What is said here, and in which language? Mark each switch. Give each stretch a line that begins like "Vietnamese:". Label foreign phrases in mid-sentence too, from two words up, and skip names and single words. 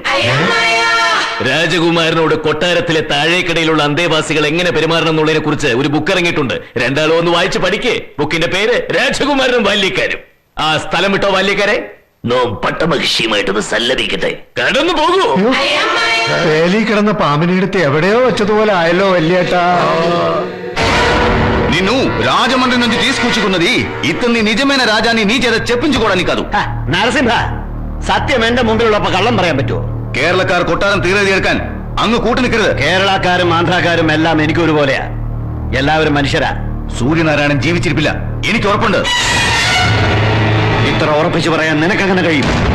Malayalam: രാജകുമാരനോട് കൊട്ടാരത്തിലെ താഴേക്കടയിലുള്ള അന്തേവാസികൾ എങ്ങനെ പെരുമാറണം എന്നുള്ളതിനെ കുറിച്ച് ഒരു ബുക്ക് ഇറങ്ങിയിട്ടുണ്ട്. രണ്ടാളോ ഒന്ന് വായിച്ച് പഠിക്കേ. ബുക്കിന്റെ പേര് രാജകുമാരനും ബാല്യക്കാരും. ആ സ്ഥലം വിട്ടോ ബാല്യക്കാരെ. നോം പട്ടമഹിഷിയുമായിട്ടൊന്ന് സല്ലപിക്കട്ടെ. കടന്നു പോകൂ. വേലി കിടന്ന പാമ്പിനെടുത്ത് എവിടെയോ വെച്ചതുപോലെ ആയല്ലോ వల్లియేటా.
Telugu: నిన్ను రాజమండ్రి నుంచి తీసుకొచ్చుకున్నది ఇతన్ని నిజమైన రాజాన్ని నీ చేత చెప్పించుకోవడానికి కాదు.
Malayalam: നരസിംഹ, സത്യം എന്റെ മുമ്പിലുള്ളപ്പോ കള്ളം പറയാൻ പറ്റുമോ? കേരളക്കാർ കൊട്ടാരം തീരെടുക്കാൻ അങ്ങ് കൂട്ടു നിൽക്കരുത്. കേരളക്കാരും ആന്ധ്രാക്കാരും എല്ലാം എനിക്ക് ഒരുപോലെയാ. എല്ലാവരും മനുഷ്യരാ. സൂര്യനാരായണൻ ജീവിച്ചിരിപ്പില്ല, എനിക്ക് ഉറപ്പുണ്ട്. ഇത്ര ഉറപ്പിച്ചു പറയാൻ നിനക്കങ്ങനെ കഴിയും?